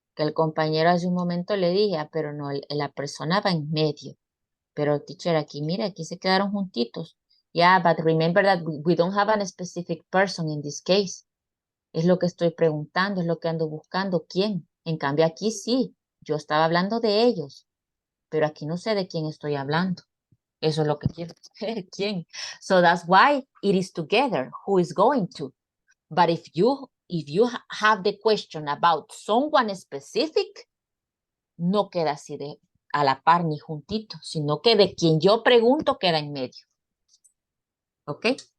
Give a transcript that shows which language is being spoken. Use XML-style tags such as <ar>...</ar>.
<es>Que el compañero hace un momento le dije, pero no, la persona va en medio. Pero teacher, aquí, mira, aquí se quedaron juntitos.</es> <en>Yeah, but remember that we don't have a specific person in this case.</en> <es>Es lo que estoy preguntando, es lo que ando buscando. ¿Quién? En cambio, aquí sí. Yo estaba hablando de ellos. Pero aquí no sé de quién estoy hablando. Eso es lo que quiero saber. ¿Quién?</es> <en>So that's why it is together. Who is going to? But if you have the question about someone specific,</en> <es>no queda así de a la par ni juntito, sino que de quien yo pregunto queda en medio. Okay?</es>